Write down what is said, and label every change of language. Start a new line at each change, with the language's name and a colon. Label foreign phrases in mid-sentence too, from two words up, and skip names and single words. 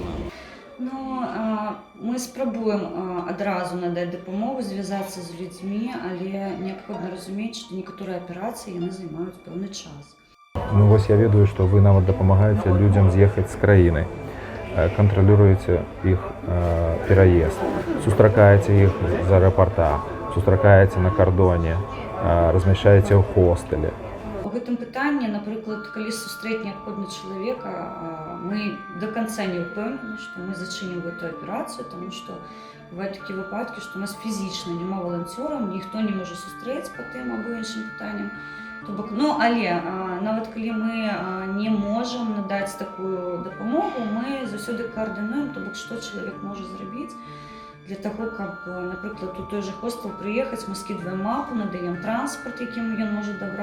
Ukrainian: Ну, ми спробуємо одразу надати допомогу, зв'язатися з людьми, але необхідно розуміти, що некоторі операції вони займають певний час. Ну ось я ведаю, що ви навіть допомагаєте людям з'їхати з країни, контролюєте їх переїзд, зустрічаєте їх з аеропорта, зустрічаєте на кордоні, розміщаєте в хостелі.
Belarusian: У гэтым пытанні, наприклад, калі сустрэць неабходна чалавека, мы
Russian: до конца
Belarusian: не ўпэўнены, што мы зачынім гэтую аперацыю, таму што бываюць такія выпадкі, што у нас фізічна няма валанцёраў, ніхто не можа сустрэць па тым або іншым пытанням. То бок, ну, але нават калі мы не можам надаць такую дапамогу, мы заўсёды каардынуем, то бок, што чалавек можа зрабіць для того, каб, напрыклад, у той же хостел прыехаць, мы скідваем мапу, надаем транспарт, якім ён можа дабрацца.